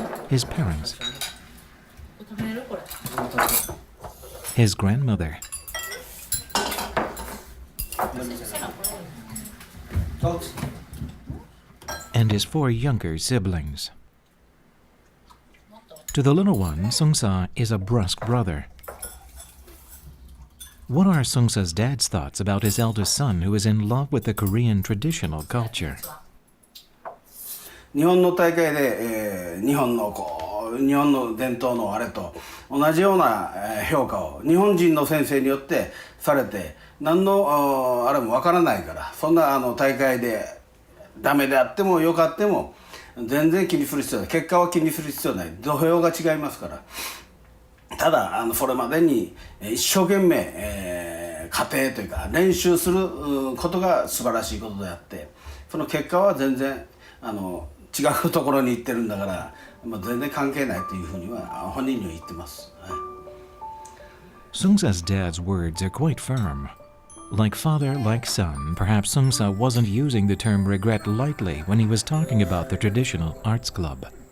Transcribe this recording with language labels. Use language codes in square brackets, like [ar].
[en] His parents, his grandmother, and his 4 younger siblings. To the little one, Sungsa is a brusque brother. What are Sungsa's dad's thoughts about his eldest son who is in love with the Korean traditional culture? [ja] 日本の大会で、日本の伝統のあれと同じような評価を日本人の先生によってされて、何のあれもわからないから、そんな大会でダメであってもよかっても全然気にする必要ない、結果は気にする必要ない、土俵が違いますから。ただそれまでに一生懸命、過程というか練習することが素晴らしいことであって、その結果は全然違うところに行ってるんだから、全然関係ないというふうには本人には言ってます。はい。 [en] Sungsa's dad's words are quite firm. Like father, like son, perhaps Sungsa wasn't using the term regret lightly when he was talking about the traditional arts club.